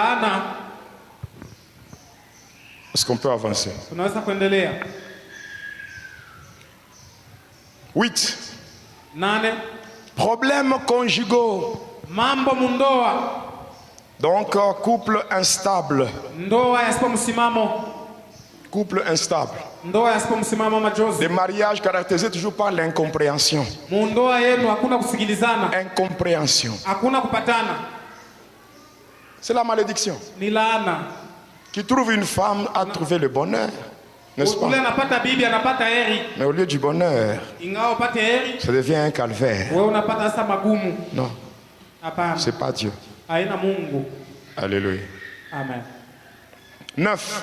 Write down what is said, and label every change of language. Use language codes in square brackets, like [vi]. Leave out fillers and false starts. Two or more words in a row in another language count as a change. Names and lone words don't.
[fr] Est-ce qu'on peut avancer? 8. Problèmes conjugaux. [sw] Mambo mundoa. [fr] Donc couple instable. [sw] Ndoa yasipo msimamo. [fr] Couple instable. [sw] Ndoa yasipo msimamo majozi. [fr] Des mariages caractérisés toujours par l'incompréhension. [sw] Mundoa yenu hakuna kusikilizana. [fr] Incompréhension. [sw] Hakuna kupatana. [fr] C'est la malédiction. [sw] Ni laana. [fr] Qui trouve une femme a trouvé le bonheur. N'est-ce pas? Mais au lieu du bonheur, ça devient un calvaire. Non. C'est pas Dieu. Alléluia. Amen. 9.